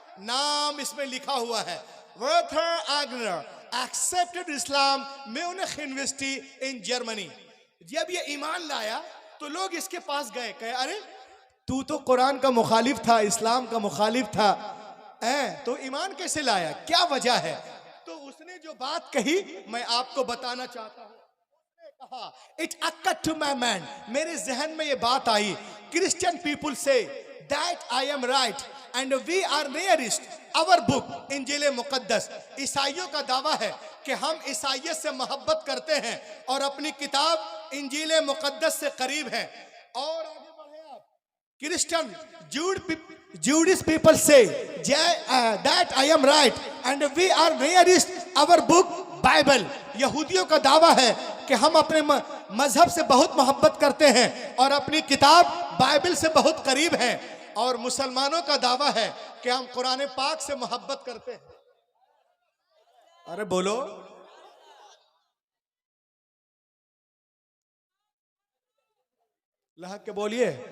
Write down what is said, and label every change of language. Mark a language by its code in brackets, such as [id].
[hi] नाम इसमें लिखा हुआ है, वर्थर आग्नर [en] Accepted Islam Munich university in Germany. [hi] जब ये ईमान लाया तो लोग इसके पास गए, कहे अरे तू तो कुरान का मुखालिफ था, इस्लाम का मुखालिफ था, तो ईमान कैसे लाया, क्या वजह है? तो उसने जो बात कही मैं आपको बताना चाहता हूं। [en] It occurred to my mind, [hi] मेरे जहन में ये बात आई, [en] Christian people say that I am right and we are nearest our book इंजील मुकद्दस। [hi] ईसाइयों का दावा है कि हम ईसाइयत से मोहब्बत करते हैं और अपनी किताब इंजील मुकद्दस से करीब हैं। और आगे बढ़े आप, [en] Christian Jewish people say that I am right and we are nearest our book Bible. [hi] यहूदियों का दावा है कि हम अपने मजहब से बहुत मोहब्बत करते हैं और अपनी किताब बाइबल से बहुत करीब हैं। और मुसलमानों का दावा है कि हम कुरान पाक से मोहब्बत करते हैं। अरे बोलो, लहक के बोलिए।